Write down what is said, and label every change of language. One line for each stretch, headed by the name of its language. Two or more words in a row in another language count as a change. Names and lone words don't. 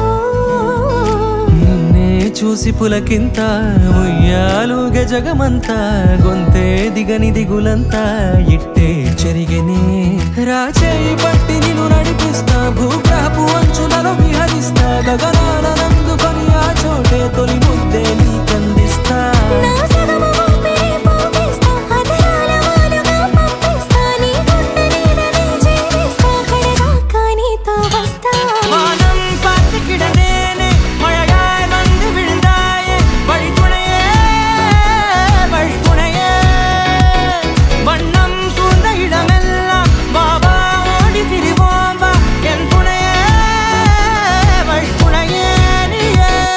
Telugu: నిన్నే చూసి పులకింత ఉయ్యాలుగే జగమంతా గొంతే దిగని దిగులంతా ఇట్టే చెరిగెనే రాచేయి పట్టి నిన్ను నడిపిస్తా భూగ్రహపు అంచులలో విహరిస్తా గగనానందుకొని ఆ చోటే తొలి ముద్దే నీకందిస్తా నా సగము ఊపిరి పోగిస్తా అదరాల వాలుగా పంపిస్తా నీ గుండె నీడనే చేరిస్తా కడదాకా నీతో వస్తా
Tamil: வானம் பார்த்து கிடந்தேனே மழையாய் வந்து விழுந்தாயே வழித்துணையே வழித்துணையே வண்ணம் சூழ்ந்த இடமெல்லாம் பாபா ஓடி திரிவோம் வா என் துணையே வழித்துணையே நீயே